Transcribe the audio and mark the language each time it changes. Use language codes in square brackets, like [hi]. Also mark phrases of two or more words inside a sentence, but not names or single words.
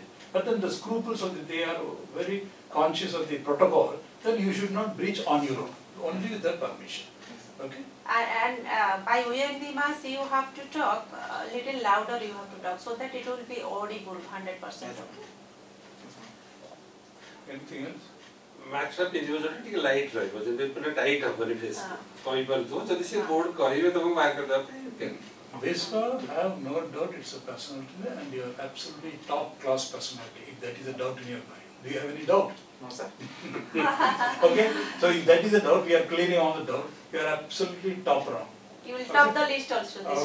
[en] But then the scruples of they are very conscious of the protocol, then you should not breach on your own, only with their permission. Okay? and by wearing the mask you have to talk a little louder you have to talk so that it will be audible 100% okay Anything else? [or] ମାସ୍କଟା ପିନ୍ଧିବ ଯୋଉଟା ଟିକେ ଲାଇଟ୍ ରହିବ ଯେମିତି ପୁରା ଟାଇଟ୍ ହବନି ଫେସ୍ କହିପାରୁଥିବ ଯଦି ସେ ବୋର୍ଡ କହିବେ ତମକୁ ବାହାର କରିଦେବା ପାଇଁ [en] Vishwa, I have no doubt it's a personality and you are absolutely top class personality. If that is a doubt in your mind. Do you have any doubt? No, sir. Okay? So if that is a doubt, we are clearing all the doubt. You are absolutely top round. you will top the list also this